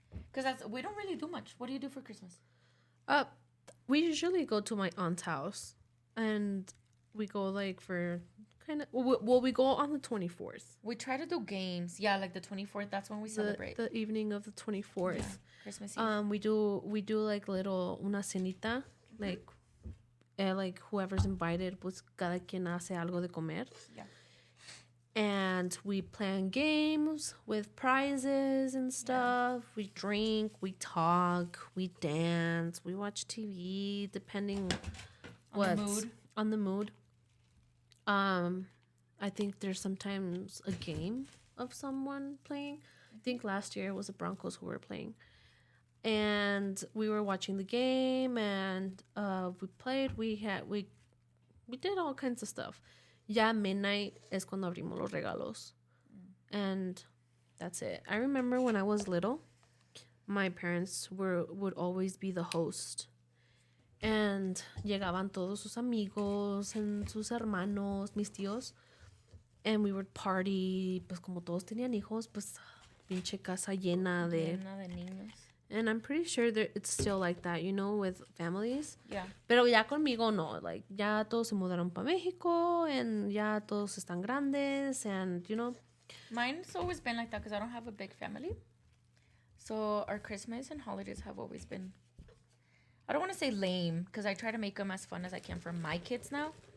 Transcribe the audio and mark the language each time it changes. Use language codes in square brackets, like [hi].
[en] Because we don't really do much. What do you do for Christmas? We usually go to my aunt's house, and we go like for kind of we go on the 24th. We try to do games. Yeah, like the 24th. That's when we celebrate. The evening of the 24th. Yeah, Christmas Eve. We do like [es] una cenita, [en] like whoever's invited, [es] pues cada quien hace algo de comer. [en] Yeah. And we plan games with prizes and stuff. Yeah. We drink, we talk, we dance, we watch TV, depending on the mood. I think there's sometimes a game of someone playing. I think last year it was the Broncos who were playing. And we were watching the game, and we played. We did all kinds of stuff. [es] Ya [en] midnight [es] es cuando abrimos los regalos. [en] And that's it. I remember when I was little, my parents would always be the host. And [es] llegaban todos sus amigos [en] and [es] sus hermanos, mis tíos. [en] And we would party. [es] Pues como todos tenían hijos, pues pinche casa llena de niños. [en] And I'm pretty sure that it's still like that, with families. Yeah. [es] Pero ya conmigo no. [en] Like, [es] ya todos se mudaron para México, [en] and [es] ya todos están grandes, and, [en] Mine's always been like that because I don't have a big family. So our Christmas and holidays have always been, I don't want to say lame, because I try to make them as fun as I can for my kids now.